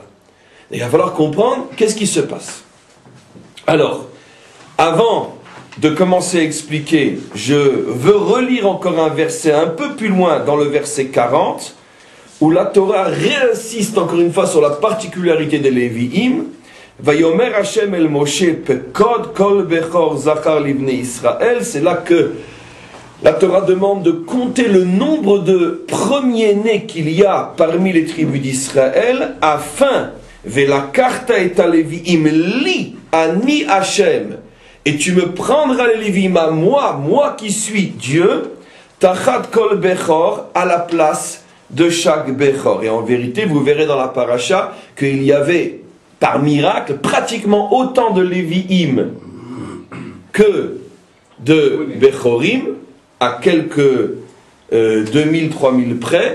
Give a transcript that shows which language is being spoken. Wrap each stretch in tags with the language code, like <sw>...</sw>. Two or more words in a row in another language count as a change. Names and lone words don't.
<fr>Et il va falloir comprendre qu'est-ce qui se passe. Alors, avant de commencer à expliquer, je veux relire encore un verset un peu plus loin dans le verset 40, où la Torah réinsiste encore une fois sur la particularité des Lévi'im.</fr> <he>ויאמר השם אל משה פקוד כל בכור זכר לבני ישראל.</he> <fr>C'est là que la Torah demande de compter le nombre de premiers-nés qu'il y a parmi les tribus d'Israël, afin</fr> <he>ולקחת את הלויים לי אני השם.</he> <fr>Et tu me prendras les Lévi'im à moi qui suis Dieu,</fr> <he>תחת כל בכור,</he> <fr>à la place de chaque Bechor. Et en vérité, vous verrez dans la paracha qu'il y avait, par miracle, pratiquement autant de Lévi'im que de Bechorim, à quelques 2000-3000 près.</fr>